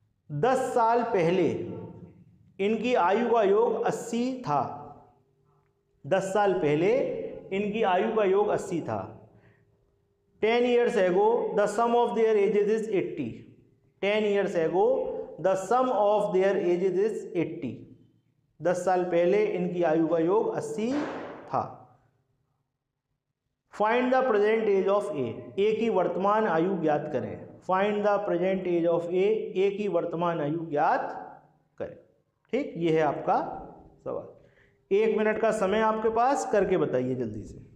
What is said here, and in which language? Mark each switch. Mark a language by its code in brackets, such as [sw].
[hi] 10 साल पहले इनकी आयु का योग 80 था। 10 साल पहले इनकी आयु का योग 80 था। [en] 10 years ago the sum of their ages is 80। 10 years ago the sum of their ages is 80। [hi] 10 साल पहले इनकी आयु का योग 80 था। [en] find the present age of A [hi] की वर्तमान आयु ज्ञात करें। [en] find the present age of A [hi] की वर्तमान आयु ज्ञात करें। ठीक, ये है आपका सवाल। 1 मिनट का समय आपके पास, करके बताइए जल्दी से।